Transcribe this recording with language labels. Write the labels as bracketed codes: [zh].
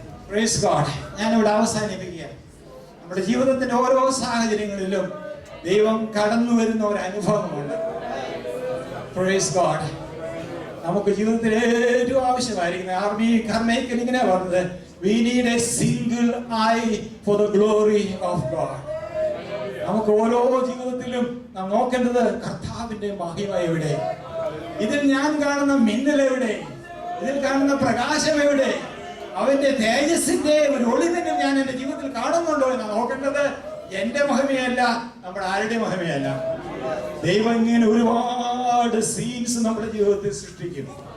[en] Praise God. [ml] ഞാനിവിടെ അവസാനിപ്പിക്കുക. നമ്മുടെ ജീവിതത്തിന്റെ ഓരോ സാഹചര്യങ്ങളിലും ദൈവം കടന്നു വരുന്ന ഒരു അനുഭവമുണ്ട്. [en] Praise God. [ml] നമുക്ക് ജീവിതത്തിൽ ഏറ്റവും ആവശ്യമായിരിക്കുന്നത്, ആർമി കർമ്മയ്ക്കൽ ഇങ്ങനെ പറഞ്ഞത്, [en] we need a single eye for the glory of God. [ml] നമുക്ക് ഓരോ ജീവിതത്തിലും നാം നോക്കേണ്ടത് കർത്താവിന്റെ മഹിമ എവിടെ, ഇതിൽ ഞാൻ കാണുന്ന മിന്നൽ എവിടെ, ഇതിൽ കാണുന്ന പ്രകാശം എവിടെ, അവന്റെ തേജസ്സിന്റെ ഒരു ഒളിവിനും ഞാൻ എന്റെ ജീവിതത്തിൽ കാണുന്നുണ്ടോ എന്നാണ് നോക്കേണ്ടത്. എന്റെ മഹിമയല്ല, നമ്മുടെ ആരുടെ മഹിമയല്ല. ദൈവം ഇങ്ങനെ ഒരുപാട് സീൻസ് നമ്മുടെ ജീവിതത്തിൽ സൃഷ്ടിക്കും.